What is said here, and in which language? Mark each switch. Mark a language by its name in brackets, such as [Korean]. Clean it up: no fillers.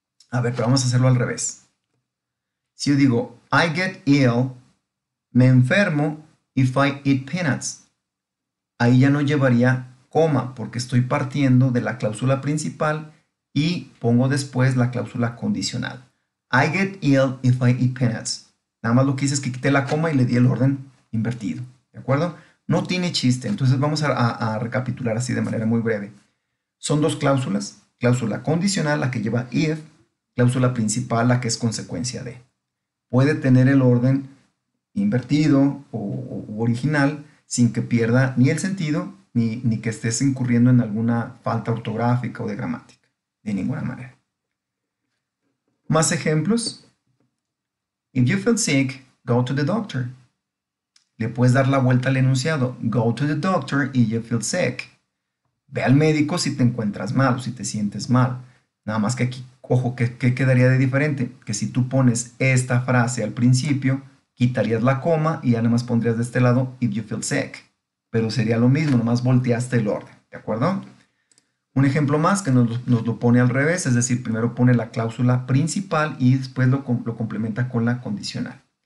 [Spanish] A ver, pero vamos a hacerlo al revés. Si yo digo, [English] I get ill, [Spanish] me enfermo [English] if I eat peanuts. [Spanish] Ahí ya no llevaría coma porque estoy partiendo de la cláusula principal y pongo después la cláusula condicional. [English] I get ill if I eat peanuts. [Spanish] Nada más lo que hice es que quité la coma y le di el orden invertido. ¿De acuerdo? No tiene chiste. Entonces vamos a recapitular así de manera muy breve. Son dos cláusulas. Cláusula condicional, la que lleva if. Cláusula principal, la que es consecuencia de. Puede tener el orden invertido o original sin que pierda ni el sentido ni que estés incurriendo en alguna falta ortográfica o de gramática. De ninguna manera. Más ejemplos. [English] If you feel sick, go to the doctor. [Spanish] Le puedes dar la vuelta al enunciado. [English] Go to the doctor if you feel sick. [Spanish] Ve al médico si te encuentras mal o si te sientes mal. Nada más que aquí, ojo, ¿qué quedaría de diferente? Que si tú pones esta frase al principio, quitarías la coma y ya nada más pondrías de este lado [English] if you feel sick. [Spanish] Pero sería lo mismo, nomás volteaste el orden, ¿de acuerdo? Un ejemplo más que nos lo pone al revés, es decir, primero pone la cláusula principal y después lo complementa con la condicional.